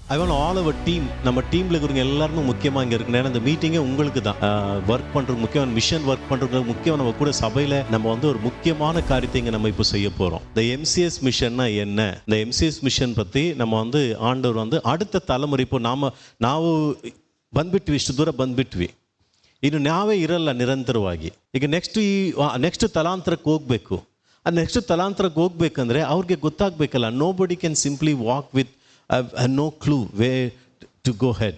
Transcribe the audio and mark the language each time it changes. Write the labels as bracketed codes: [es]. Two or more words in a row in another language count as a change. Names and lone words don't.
[en] I want all our team, [ta] நம்ம டீமில் இருக்கிறவங்க எல்லாருமே முக்கியமாக இங்கே இருக்கணும். ஏன்னா இந்த மீட்டிங்கே உங்களுக்கு தான். ஒர்க் பண்ணுறது முக்கியமான மிஷன், ஒர்க் பண்ணுறது முக்கியம். நம்ம கூட சபையில் நம்ம வந்து ஒரு முக்கியமான காரியத்தை இங்கே நம்ம இப்போ செய்ய போகிறோம். இந்த MCS மிஷன்னா என்ன, இந்த MCS மிஷன் பற்றி நம்ம வந்து ஆண்டவர் வந்து அடுத்த தலைமுறை, இப்போ [kn] ನಾವು ಬಂದ್ಬಿಟ್ವಿ, ಇಷ್ಟು ದೂರ ಬಂದ್ಬಿಟ್ವಿ, ಇನ್ನು ನಾವೇ ಇರಲ್ಲ ನಿರಂತರವಾಗಿ. ಈಗ ನೆಕ್ಸ್ಟ್ ತಲಾಂತರಕ್ಕೆ ಹೋಗಬೇಕು. ಆ ನೆಕ್ಸ್ಟ್ ತಲಾಂತರಕ್ಕೆ ಹೋಗ್ಬೇಕಂದ್ರೆ ಅವ್ರಿಗೆ ಗೊತ್ತಾಗಬೇಕಲ್ಲ. [en] Nobody can simply walk with no clue way to go ahead.